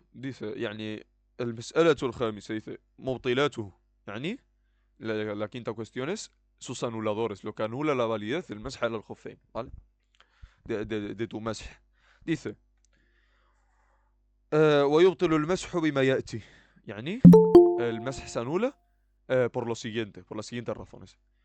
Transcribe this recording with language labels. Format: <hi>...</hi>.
<es>Dice,</es> <ar>المسألة الخامسة</ar> <es>dice,</es> <ar>مبطلاته.</ar> <es>La quinta cuestión es sus anuladores, lo que anula la validez del mash al khuffayn, ¿vale? De tu mash. Dice,</es> <ar>ويبطل المسح بما يأتي.</ar> <es>El mash se anula por lo siguiente, por las siguientes razones.</es>